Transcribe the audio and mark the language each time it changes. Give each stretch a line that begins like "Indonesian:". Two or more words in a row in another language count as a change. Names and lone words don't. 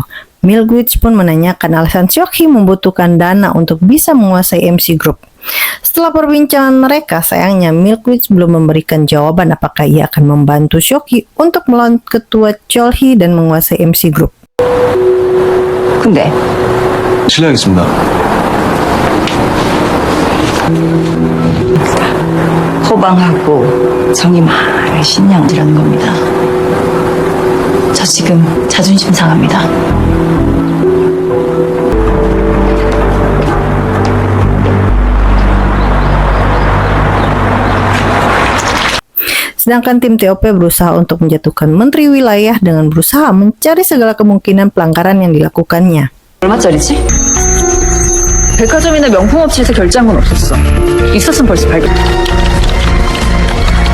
Indonesian: Milk Witch pun menanyakan alasan Seokhi membutuhkan dana untuk bisa menguasai MC Group. Setelah perbincangan mereka, sayangnya Milk Witch belum memberikan jawaban apakah ia akan membantu Seokhi untuk melawan Ketua Cheol-hee dan menguasai MC Group.
Korean: 근데 실례하겠습니다. 호방하고 정이 많으신 양이라는 겁니다. 저 지금 자존심 상합니다.
Indonesian: Sedangkan tim TOP berusaha untuk menjatuhkan Menteri Wilayah dengan berusaha mencari segala kemungkinan pelanggaran yang dilakukannya.
Korean: 얼마짜리지? 백화점이나 명품업체에서 결제한 건 없었어. 있었으면 벌써 발견.